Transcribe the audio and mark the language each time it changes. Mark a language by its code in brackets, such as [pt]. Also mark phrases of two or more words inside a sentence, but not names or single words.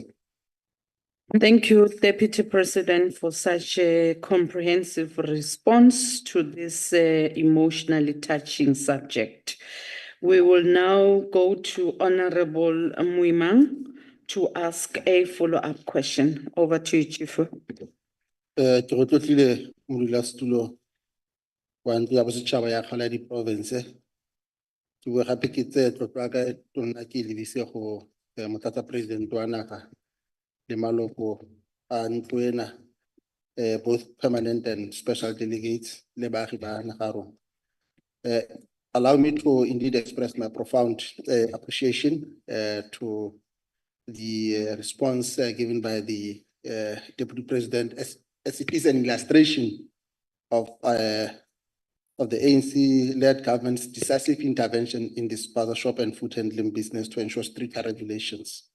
[en] Thank you, Deputy President, for such a comprehensive response to this emotionally touching subject. We will now go to Honorable Muimang to ask a follow-up question. Over to you, Chief. [nso] Ke go tlotlile modulasetulo wa ntlo ya bosetšhaba ya kgala di province. Ke bua gape ke tse tlotlo ya ka e tona ke lebise go motlatsa president wa naga le maloko a ntlo ena, [en] both permanent and special delegates [nso] le baagi ba naga rona. [en] Allow me to indeed express my profound appreciation to the response given by the Deputy President as it is an illustration of the ANC-led government's decisive intervention in the spaza shop and food handling business to ensure stricter regulations.